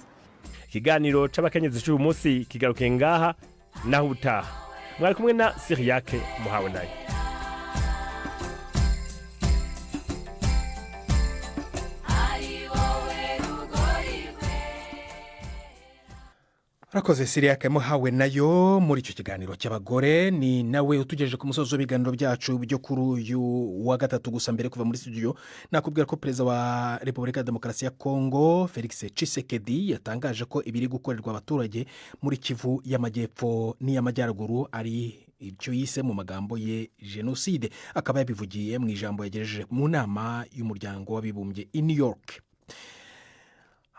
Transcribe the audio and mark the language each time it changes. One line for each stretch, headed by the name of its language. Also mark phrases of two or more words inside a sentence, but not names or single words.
Rundi: Ikiganiro c'abakenyezi cy'uyu munsi kigaruke ngaha naho utaha mwari kumwe na Siriake muhawe nayo.
Kinyarwanda: Rakoze Siriake muhawe nayo muri icyo kiganiro cy'abagore ni nawe utugejeje ku musozo w'ibiganiro byacu byo kuri uyu wa gatatu gusa mbere kuva muri studio nakubwira ko perezida wa Repubulika ya Demokarasi ya Kongo Felix Tshisekedi yatangaje ko ibiri gukorerwa abaturage muri Kivu y'Amajyepfo n'iy'Amajyaruguru ari ibyo yise mu magambo ye genocide akaba yabivugiye mu ijambo yagejeje mu nama y'umuryango w'abibumbye i New York.